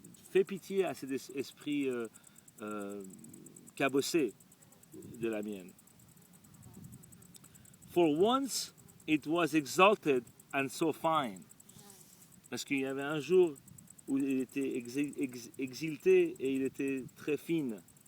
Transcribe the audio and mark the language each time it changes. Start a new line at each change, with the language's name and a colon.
French: Fais pitié à cet esprit cabossé de la mienne.
English: For once it was exalted and so fine.
French: Parce qu'il y avait un jour où il était exilté et il était très fine.